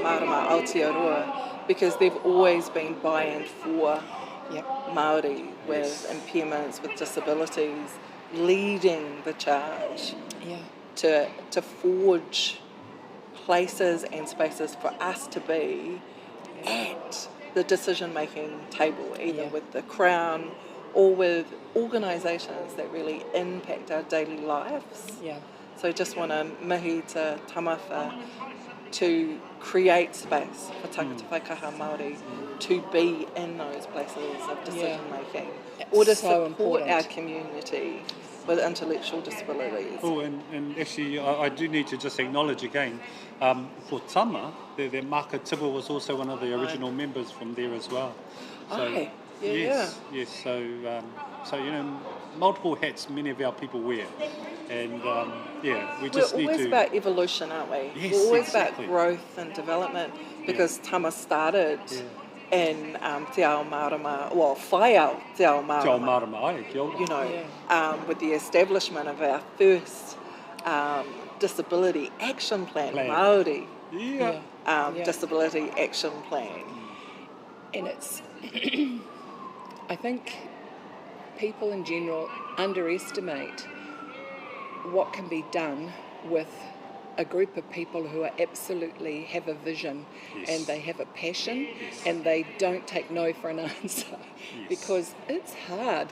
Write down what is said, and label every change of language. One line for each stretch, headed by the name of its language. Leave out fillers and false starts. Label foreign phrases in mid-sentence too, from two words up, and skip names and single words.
English: Marama Aotearoa, because they've always been by and for Māori with impairments, with disabilities, leading the charge to forge places and spaces for us to be at the decision-making table, either with the Crown or with organisations that really impact our daily lives. So I just want to mihi to Tamafa to create space for
Māori: tangata whaikaha Māori
English: to be in those places of decision making, or to support our community with intellectual disabilities. Oh, and actually, I do need to just acknowledge again, for Tama, their Maka Tibu was also one of the original members from there as well. So, yes. So multiple hats many of our people wear. And we just We're need always to... about evolution, aren't we? Yes, We're always exactly. about growth and development, because Tama started in Te Ao Marama,
Māori: whai ao Te Ao Marama. Te Ao Marama, ai, kia ora.
English: With the establishment of our first disability action plan. Māori disability action plan. And it's, I think people in general underestimate what can be done with a group of people who are absolutely have a vision and they have a passion and they don't take no for an answer because it's hard.